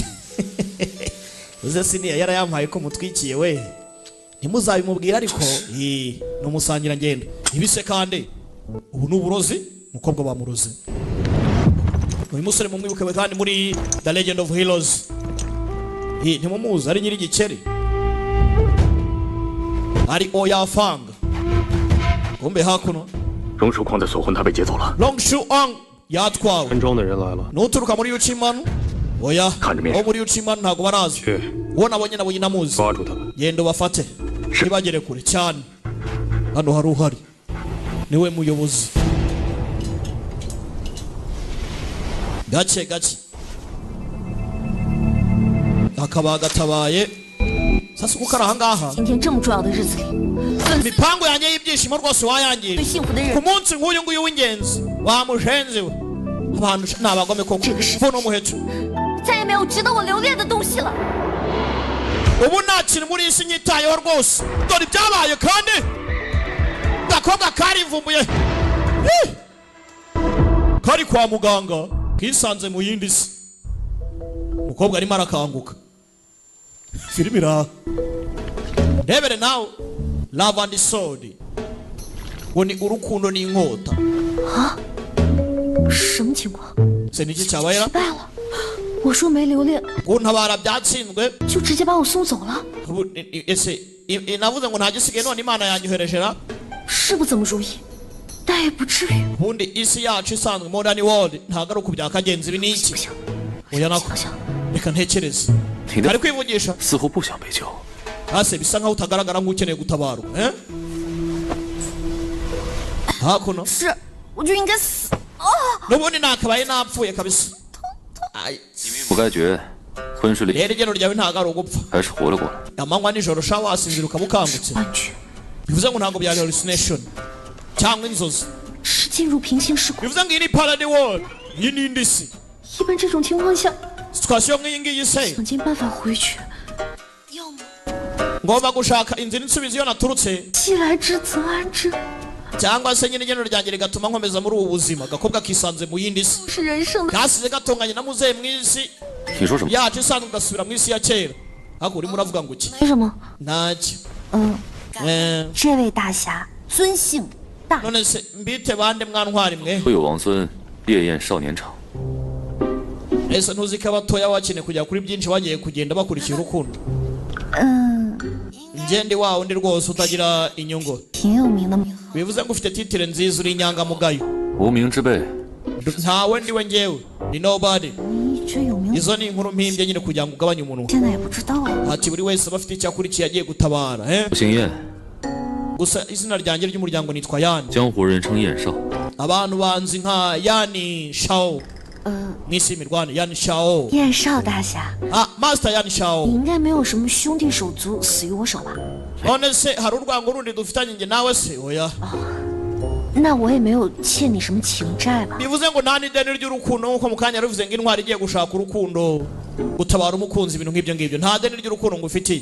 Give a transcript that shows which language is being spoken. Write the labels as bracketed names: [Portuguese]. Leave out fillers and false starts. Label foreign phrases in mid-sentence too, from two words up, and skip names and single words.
[Kinyarwanda] uze Senior yarayampaye ko mutwikiye we ntimuzabimubwira ariko numusangira ngendo ibise kandi ubu nuburozi mukobwa bamuroze uyu musore mumwibuke kandi muri The Legend of Heroes ntimumuzi ari nyiri gikeri ari Oya Fang kumbe hakuno [Chinese] 龙叔狂的锁魂他被劫走了， [Kinyarwanda] Long Shu Ang yatwawe [Chinese] 村庄的人来了， [Kinyarwanda] nuturuka muri Uchiman oya Kanjime. muri Uchiman ntago barazi [Chinese] 去 [Kinyarwanda] uwo nabonye nabo nyinamuzi [Chinese] 抓住他们。 [Kinyarwanda] genda bafate ntibagere kure cyane hano hari uhari niwe muyobozi gake gake akaba gatabaye sasa uko kari ahangaha [Chinese] 今天这么重要的日子里，粉丝 [Kinyarwanda] imipango yanjye y'ibyishimo rwose [Chinese] 最 [Kinyarwanda] wayangije [Chinese] 幸福的 [Kinyarwanda] ku [Chinese] 人， [Kinyarwanda] munsi nk'uyu nguyu w'ingenzi wamushenzi we abantu ni abagome koko mvuno umuheto [Chinese] 再也没有值得我留恋的东西了。 [Kinyarwanda] ubu nta kintu muri isi nyitayeho rwose dore ibyabaye kandi gakobwa karivumbuye kari kwa muganga kisanze mu yindi si umukobwa arimo arakanguka filimi iraha ndebere nawe Love and Sword ngo ni urukundo n'inkota [Chinese] 什么情况？ [Kinyarwanda] se niki cyabaye [Chinese] 失败了。我说没留恋， [Kinyarwanda] kuntabara byatsinzwe [Chinese] 就直接把我送走了， [Kinyarwanda] ubu ese navuze ngo nta gisigaye none Imana yanyohereje na [Chinese] 是不怎么如意，但也不至于。 [Kinyarwanda] ubundi isi yacu isanzwe [English] modern world [Kinyarwanda] ntago ari uku byakagenze ibi ni iki [Chinese] 不行， [Kinyarwanda] oya nako [Chinese] 想想， [Kinyarwanda] reka ntekereze [Chinese] 你的 [Kinyarwanda] ari kwivugisha [Chinese] 似乎不想被救， [Kinyarwanda] hase bisa nkaho utagaragara nk'ukeneye gutabarwa hakuno [Chinese] 是，我就应该死。 [Kinyarwanda] n'ubundi nakabaye napfuye kabisa [Chinese] 你命不该绝，昏睡了 [Kinyarwanda] rero igeno ryawe ntago ari ugupfa [Chinese] 还是活了过来。 [Kinyarwanda] amanywa nijoro sha wasinzira ukaba ukangutse [Chinese] 幻觉 [Kinyarwanda] bivuze ngo ntago byari hallucination cyangwa inzozi [Chinese] 是进入平行时空。 [Kinyarwanda] bivuze ngo iyi ni [English] parallel world [Kinyarwanda] iyi ni indi si [Chinese] 一般这种情况下， [Kinyarwanda] situation nk'iyi ngiyi se [Chinese] 想尽办法回去，要么 [Kinyarwanda] ngomba gushaka inzira insubiza iyo naturutse [Chinese] 既来之则安之， [Kinyarwanda] cyangwa se nyine igeno ryanjye rigatuma nkomeza muri ubu buzima gakobwa kisanze mu yindi si [Chinese] 是人生的。 [Kinyarwanda] kasize gatunganye na muzehe mu isi [Chinese] 你说什么？ [Kinyarwanda] yacu isanzwe ugasubira mu isi ya kera ariko urimo uravuga ngo iki [Chinese] 没什么， [Kinyarwanda] ntacyo [Chinese] 这位大侠尊姓大？ [Kinyarwanda] none se mbite bande mwantwari mwe [Chinese] 会有王孙烈焰少年场， [Kinyarwanda] ese ntuzi ko abatoya bakeneye kujya kuri byinshi bagiye kugenda bakurikira urukundo ngende wa undi rwose utagira inyungu [Chinese] 挺有名的， [Kinyarwanda] bivuze ngo ufite titire nziza uri inyangamugayo [Chinese] 无名之辈， [Kinyarwanda] ntawe ndiwe ngewe ni nobody [Chinese] 你这有名， [Kinyarwanda] izo ni inkuru mpimbye nyine kugira ngo ugabanye umunwa [Chinese] 现在也不知道啊。 [Kinyarwanda] ati buri wese aba afite icyo akurikiye agiye gutabara [Chinese] 不姓燕， [Kinyarwanda] gusa izina ryanjye ry'umuryango nitwa Yani [Chinese] 江湖人称燕少。 [Kinyarwanda] abantu banzi nka Yani Shao mu isi y'imirwane Yani Shao [Chinese] 燕少大侠， [Kinyarwanda] Master Yani Shao [Chinese] 你应该没有什么兄弟手足死于我手吧？ [Kinyarwanda] none se hari urwango rundi dufitanye njye nawe se oya [Chinese] 那我也没有欠你什么情债吧？ [Kinyarwanda] bivuze ngo nta n'ideni ry'urukundo nk'uko mu kanya ruvuze ngo intwari igiye gushaka urukundo gutabara umukunzi ibintu nk'ibyo ngibyo nta deni ry'urukundo ngufitiye